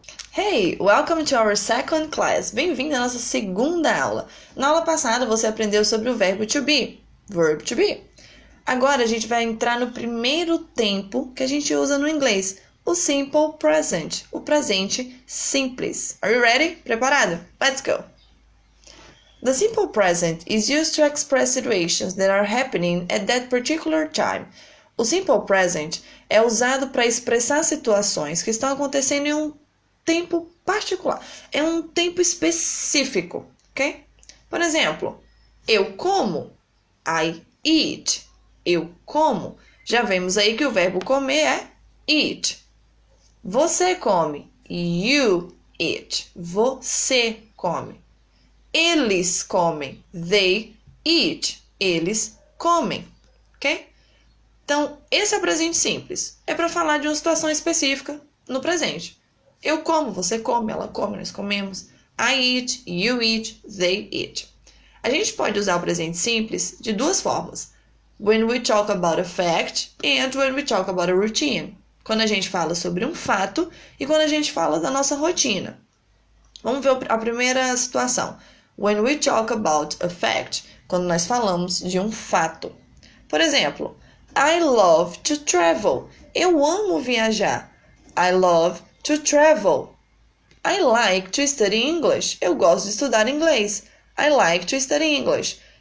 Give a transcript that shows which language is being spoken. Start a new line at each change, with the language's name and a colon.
English: Hey, welcome to our second class.
Portuguese: Bem-vindo à nossa segunda aula. Na aula passada você aprendeu sobre o verbo to be, verb to be. Agora a gente vai entrar no primeiro tempo que a gente usa no inglês, o simple present, o presente simples.
English: Are you ready?
Portuguese: Preparado?
English: Let's go. The simple present is used to express situations that are happening at that particular time.
Portuguese: O simple present é usado para expressar situações que estão acontecendo em um tempo particular. É um tempo específico, ok? Por exemplo, eu como.
English: I eat.
Portuguese: Eu como. Já vemos aí que o verbo comer é eat. Você come.
English: You eat.
Portuguese: Você come. Eles comem.
English: They eat.
Portuguese: Eles comem. Ok? Então, esse é o presente simples. É para falar de uma situação específica no presente. Eu como, você come, ela come, nós comemos.
English: I eat, you eat, they eat.
Portuguese: A gente pode usar o presente simples de duas formas.
English: When we talk about a fact and when we talk about a routine.
Portuguese: Quando a gente fala sobre um fato e quando a gente fala da nossa rotina. Vamos ver a primeira situação.
English: When we talk about a fact.
Portuguese: Quando nós falamos de um fato. Por exemplo,
English: I love to travel.
Portuguese: Eu amo viajar.
English: I love to travel. I like to study English.
Portuguese: Eu gosto de estudar inglês.
English: I like to study English.